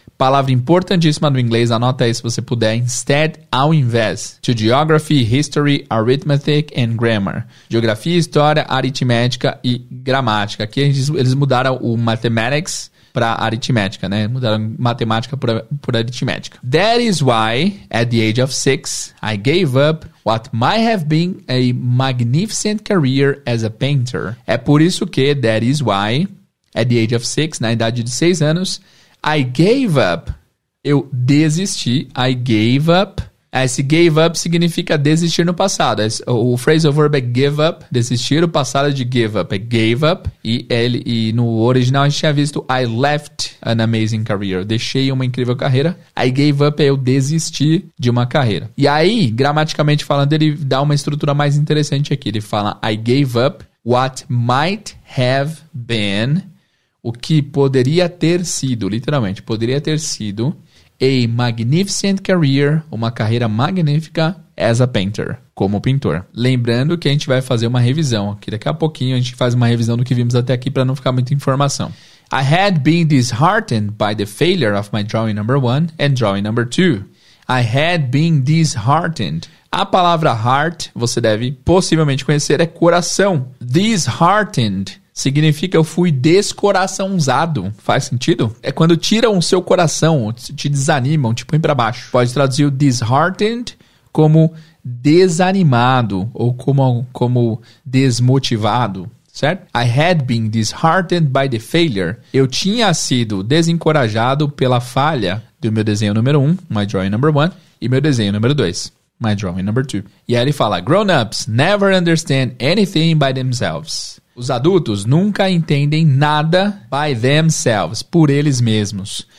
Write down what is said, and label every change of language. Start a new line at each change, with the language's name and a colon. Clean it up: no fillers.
Portuguese: Palavra importantíssima do inglês, anota aí se você puder. Instead, ao invés.
English: To geography, history, arithmetic and grammar.
Portuguese: Geografia, história, aritmética e gramática. Aqui eles mudaram o mathematics para aritmética, né? Mudaram matemática por aritmética.
English: That is why, at the age of 6, I gave up what might have been a magnificent career as a painter.
Portuguese: É por isso que,
English: that is why, at the age of 6,
Portuguese: na idade de 6 anos,
English: I gave up.
Portuguese: Eu desisti.
English: I gave up.
Portuguese: Esse gave up significa desistir no passado. O phrasal verb é give up. Desistir. O passado é de give up. É gave up. E no original a gente tinha visto
English: I left an amazing career.
Portuguese: Deixei uma incrível carreira.
English: I gave up
Portuguese: é eu desisti de uma carreira. E aí, gramaticalmente falando, ele dá uma estrutura mais interessante aqui. Ele fala
English: I gave up what might have been...
Portuguese: O que poderia ter sido, literalmente, poderia ter sido
English: a magnificent career,
Portuguese: uma carreira magnífica
English: as a painter,
Portuguese: como pintor. Lembrando que a gente vai fazer uma revisão, que daqui a pouquinho a gente faz uma revisão do que vimos até aqui para não ficar muita informação.
English: I had been disheartened by the failure of my drawing number 1 and drawing number 2. I had been disheartened.
Portuguese: A palavra heart, você deve possivelmente conhecer, é coração. Disheartened significa eu fui descoraçãozado. Faz sentido? É quando tiram o seu coração, te desanimam, te põem pra baixo. Pode traduzir o disheartened como desanimado ou como desmotivado, certo?
English: I had been disheartened by the failure.
Portuguese: Eu tinha sido desencorajado pela falha do meu desenho número 1,
English: my drawing number 1,
Portuguese: e meu desenho número 2,
English: my drawing number 2.
Portuguese: E aí ele fala,
English: grown-ups never understand anything by themselves.
Portuguese: Os adultos nunca entendem nada
English: by themselves,
Portuguese: por eles mesmos.